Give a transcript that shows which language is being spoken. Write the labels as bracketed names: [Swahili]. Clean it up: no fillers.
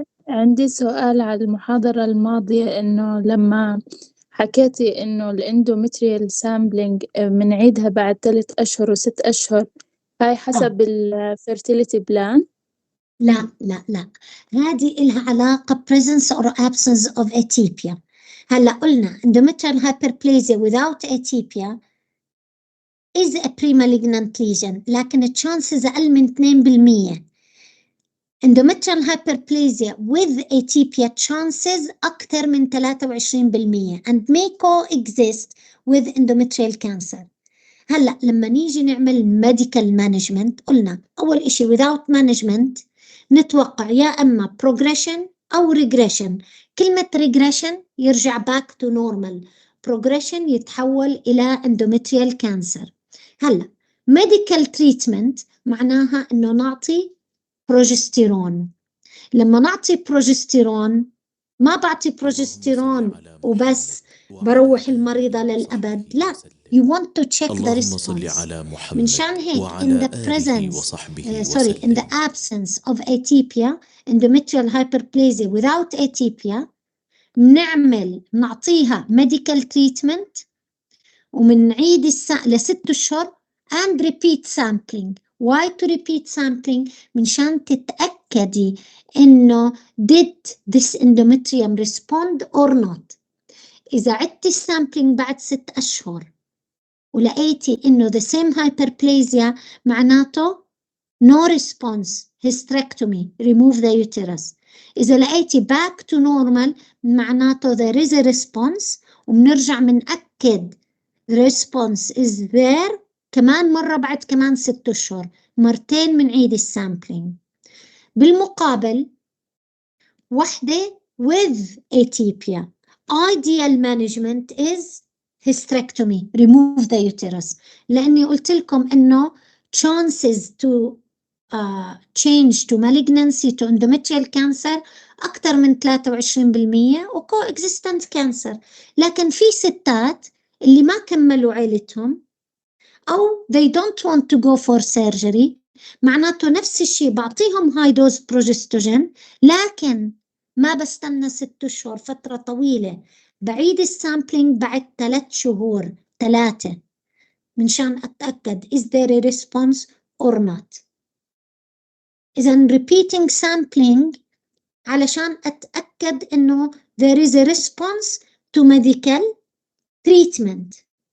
[Arabic] عندي سؤال على المحاضرة الماضية، إنه لما حكيتي إنه الإندومتريال سامبلينج بنعيدها بعد 3 أشهر و6 أشهر، هاي حسب الفيرتيليتي بلان؟ لا لا لا، هذه إلها علاقة [English] presence or absence of atypia. [Arabic] هلا قلنا [English] endometrial hyperplasia without atypia is a pre-malignant lesion، [Arabic] لكن الشانسز أقل من 2%. [English] endometrial hyperplasia with atypia chances [Arabic] أكثر من 23% [English] and may coexist with endometrial cancer. [Arabic] هلا لما نيجي نعمل [English] medical management [Arabic] قلنا أول إشي [English] without management [Arabic] نتوقع يا أما progression أو regression. كلمة [English] regression [Arabic] يرجع [English] back to normal، progression [Arabic] يتحول إلى [English] endometrial cancer. [Arabic] هلا medical treatment معناها إنه نعطي بروجستيرون. لما نعطي بروجستيرون ما بعطي بروجستيرون وبس بروح المريضة للأبد، لا. [English] You want to check the response. [Arabic] منشان هيك [English] in the presence in the absence of atypia, endometrial hyperplasia without atypia [Arabic] نعطيها [English] medical treatment [Arabic] ومنعيد ل6 أشهر [English] and repeat sampling. Why to repeat sampling؟ [Arabic] منشان تتأكدي إنه [English] did this endometrium respond or not. [Arabic] إذا عدتي السامبلينج بعد 6 أشهر ولقيتي إنه [English] the same hyperplasia [Arabic] معناته [English] no response hysterectomy remove the uterus. [Arabic] إذا لقيتي [English] back to normal [Arabic] معناته [English] there is a response [Arabic] وبنرجع منأكد [English] the response is there [Arabic] كمان مرة بعد كمان 6 أشهر، مرتين منعيد السامبلينج. بالمقابل وحدة [English] with atypia ideal management is hysterectomy remove the uterus، [Arabic] لأني قلت لكم إنه [English] chances to change to malignancy to endometrial cancer [Arabic] أكثر من 23% و [English] coexistent cancer. [Arabic] لكن في ستات اللي ما كملوا عيلتهم أو [English] they don't want to go for surgery، [Arabic] معناته نفس الشيء بعطيهم [English] high dose progestogen [Arabic] لكن ما بستنى 6 أشهر، فترة طويلة. بعيد السامبلينج بعد 3 شهور، 3، منشان أتأكد [English] is there a response or not. [Arabic] إذن [English] repeating sampling [Arabic] علشان أتأكد إنه [English] there is a response to medical treatment.